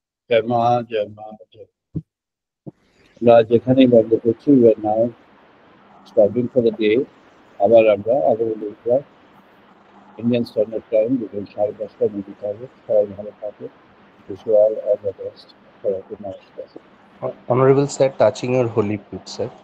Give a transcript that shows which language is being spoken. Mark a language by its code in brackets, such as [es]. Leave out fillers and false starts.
[en] Jama, Jama, [bn] আমরা যেখানেই বন্ধ করছি [en] we are now stopping for the day. [bn] আবার আমরা আগামী Indian Standard Time বিকেল 5:30টায় মিলিত হবে। সবাই ভালো থাকবে। [en] Wish you all the best. [bn] সবাইকে নমস্কার। [en] Honorable sir, touching your holy feet, sir.